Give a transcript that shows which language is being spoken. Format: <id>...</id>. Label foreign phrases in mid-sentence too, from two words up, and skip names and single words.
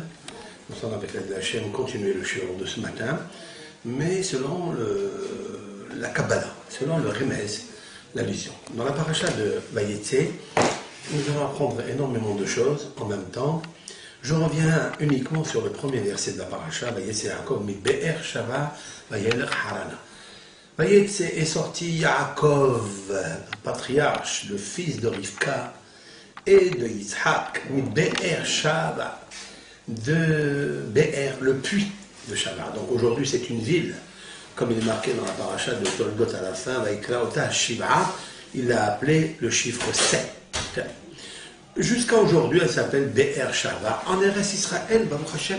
<fr>Nous sommes avec l'aide de la chaîne continuer le shiur de ce matin, mais selon la Kabbalah, selon le Remez, l'allusion. Dans la paracha de Vayetse, nous allons apprendre énormément de choses en même temps. Je reviens uniquement sur le premier verset de la paracha,</fr> <he>ויצא יעקב מבאר שבע וילך חרנה.</he> <fr>Vayetse est sorti Yaakov, patriarche, le fils de Rivka et de Yitzhak,</fr> <he>מבאר שבע,</he> <fr>de Be'er, le puits de Shava. Donc aujourd'hui c'est une ville, comme il est marqué dans la paracha de Toldot à la fin,</fr> <he>ויקרא אתה שבעה,</he> <fr>il l'a appelé le chiffre 7. Jusqu'à aujourd'hui elle s'appelle Be'er Shava, en</fr> <he>ארץ ישראל, ברוך השם.</he>